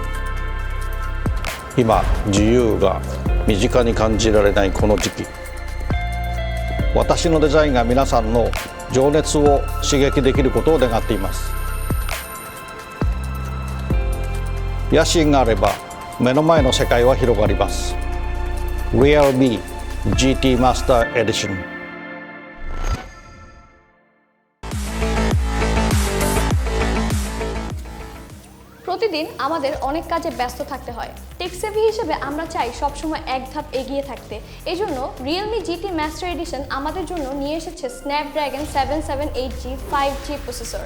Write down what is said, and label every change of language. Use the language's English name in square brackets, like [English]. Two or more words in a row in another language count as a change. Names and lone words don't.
[Japanese] 今自由が身近に感じられないこの時期、私のデザインが皆さんの情熱を刺激できることを願っています。野心があれば目の前の世界は広がります。 realme GT Master Edition。 [Bangla] প্রতিদিন আমাদের অনেক কাজে ব্যস্ত থাকতে হয়। টেকসেভি হিসেবে আমরা চাই সবসময় এক ধাপ এগিয়ে থাকতে। এই জন্য রিয়েলমি জিটি মাস্টার এডিশন আমাদের জন্য নিয়ে এসেছে স্ন্যাপড্রাগন 778G 5G প্রসেসর।